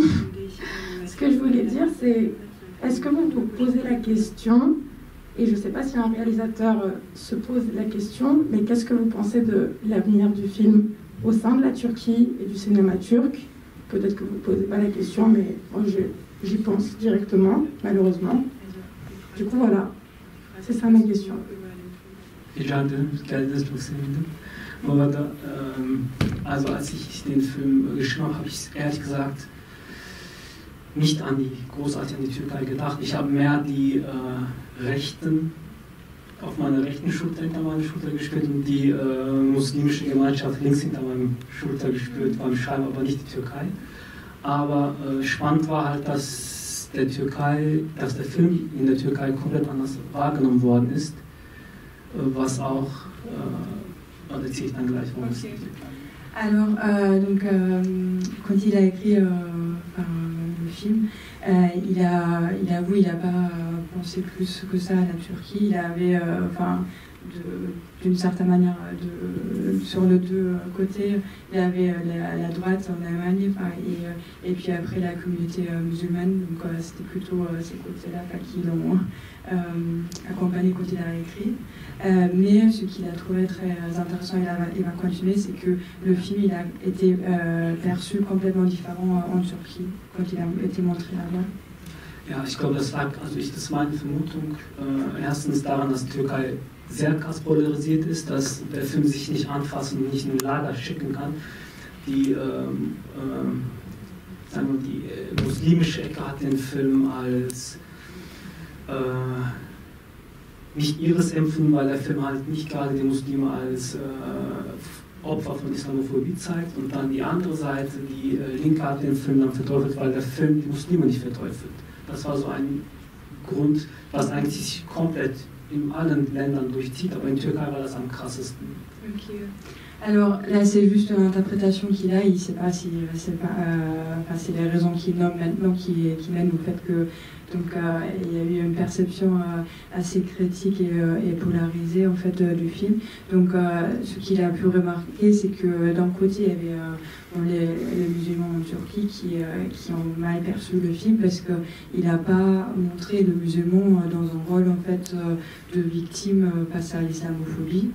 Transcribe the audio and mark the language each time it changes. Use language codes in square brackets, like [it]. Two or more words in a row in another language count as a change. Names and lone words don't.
[fr] Ce que je voulais dire c'est, est-ce que vous vous posez la question, et je ne sais pas si un réalisateur se pose la question, mais qu'est-ce que vous pensez de l'avenir du film au sein de la Turquie et du cinéma turc? Peut-être que vous ne posez pas la question, mais moi j'y pense directement, malheureusement. Du coup, voilà, c'est ça ma question. [tr] Rica ederim, geldiniz çok sevindim. Bu arada, [de] also als ich den Film geschrieben habe, habe ich ehrlich gesagt nicht großartig an die Türkei gedacht. Ich habe mehr die auf meiner rechten Schulter hinter meiner Schulter gespürt und die muslimische Gemeinschaft links hinter meiner Schulter gespürt beim Schreiben, aber nicht die Türkei. Aber spannend war halt, dass der Film in der Türkei komplett anders wahrgenommen worden ist, was auch, da erzähle ich dann gleich, warum es geht. [fr] Alors, quand il a écrit le film, il avoue, il n'a pas pensé plus que ça à la Turquie. Il avait, d'une certaine manière, sur les deux côtés, il y avait la droite en Allemagne et puis après la communauté musulmane. Donc c'était plutôt ces côtés-là qui l'ont accompagné quand il a écrit. Mais ce qu'il a trouvé très intéressant, il va continuer, c'est que le film il a été perçu complètement différent en Turquie quand il a été montré là-bas. [de] Ja, ich glaube, das lag, also das ist meine Vermutung, erstens daran, dass die Türkei sehr krass polarisiert ist, dass der Film sich nicht anfassen und nicht in ein Lager schicken kann. Die, sagen wir, die muslimische Ecke hat den Film als nicht ihres empfunden, weil der Film halt nicht gerade die Muslime als Opfer von Islamophobie zeigt, und dann die andere Seite, die Linke hat den Film dann verteufelt, weil der Film die Muslime nicht verteufelt. Das war so ein Grund, was eigentlich sich komplett in allen Ländern durchzieht, aber in Türkei war das am krassesten. [fr] Okay. Alors là, c'est juste l'interprétation qu'il a. Il ne sait pas si c'est les raisons qu'il nomme maintenant qui mènent au fait que il y a eu une perception assez critique et polarisée en fait du film. Donc ce qu'il a pu remarquer, c'est que d'un côté il y avait les musulmans en Turquie qui ont mal perçu le film parce qu'il n'a pas montré le musulman dans un rôle en fait de victime face à l'islamophobie.